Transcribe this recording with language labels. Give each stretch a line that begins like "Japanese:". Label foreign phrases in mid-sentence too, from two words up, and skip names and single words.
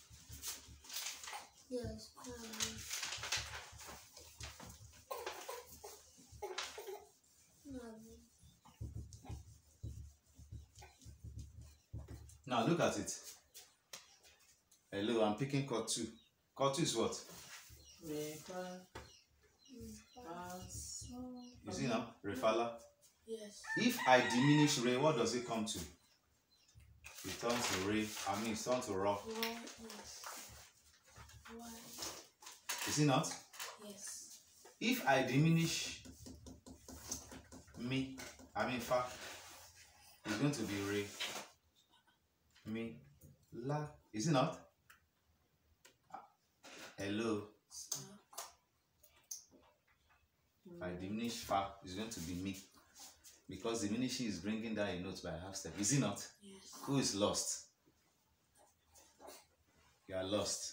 English: Yes. Now look at it. Hello, I'm picking chord 2. Chord 2 is what? Re, fa, so. You see now? Re, fa, la. Yes. If I diminish re, what does it come to? It turns to re. It turns to ra. Yes. Why? Is it not? Yes. If I diminish mi, fa, it's going to be re, mi, la. Is it not? Hello. If I diminish fa, it's going to be mi. Because diminishing is bringing down a note by half step. Is it not? Yes. Who is lost? You are lost.